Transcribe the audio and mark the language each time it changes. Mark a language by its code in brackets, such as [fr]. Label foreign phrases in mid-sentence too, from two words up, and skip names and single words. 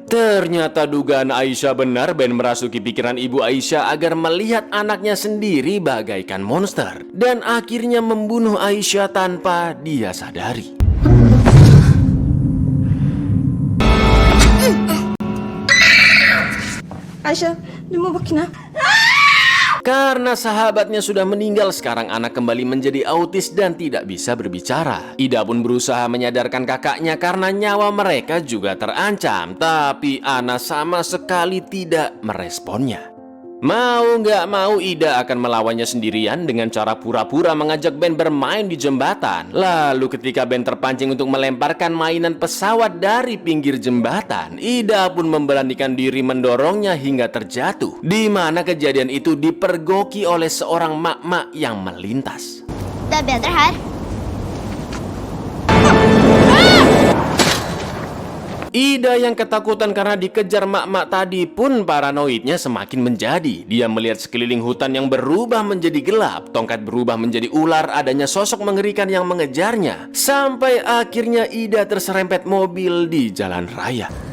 [id] Ternyata dugaan Aisyah benar, Ben merasuki pikiran ibu Aisyah agar melihat anaknya sendiri bagaikan monster, dan akhirnya membunuh Aisyah tanpa dia sadari. [no] Aisyah, du må våkne. [id] Karena sahabatnya sudah meninggal, sekarang anak kembali menjadi autis dan tidak bisa berbicara. Ida pun berusaha menyadarkan kakaknya karena nyawa mereka juga terancam, tapi Ana sama sekali tidak meresponnya. Mau nggak mau Ida akan melawannya sendirian dengan cara pura-pura mengajak Ben bermain di jembatan. Lalu ketika Ben terpancing untuk melemparkan mainan pesawat dari pinggir jembatan, Ida pun memberanikan diri mendorongnya hingga terjatuh. Di mana kejadian itu dipergoki oleh seorang mak-mak yang melintas. [no] Det er bedre her. [id] Ida yang ketakutan karena dikejar mak-mak tadi pun paranoidnya semakin menjadi. Dia melihat sekeliling hutan yang berubah menjadi gelap, tongkat berubah menjadi ular, adanya sosok mengerikan yang mengejarnya. Sampai akhirnya Ida terserempet mobil di jalan raya.